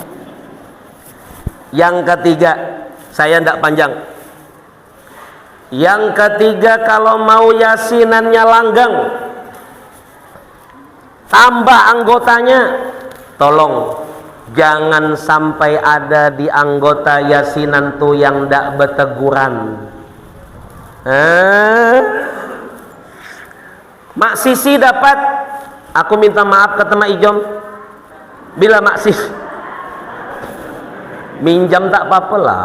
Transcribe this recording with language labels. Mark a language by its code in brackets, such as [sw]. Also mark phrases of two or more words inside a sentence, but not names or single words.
[id] Yang ketiga, saya tidak panjang. Yang ketiga, kalau mau yasinannya langgeng, tambah anggotanya, tolong jangan sampai ada di anggota yasinan tuh yang ndak berteguran. Mak Sisi dapat, aku minta maaf kata Mak Ijom. Bila Mak Sisi minjam tak apa-apa lah.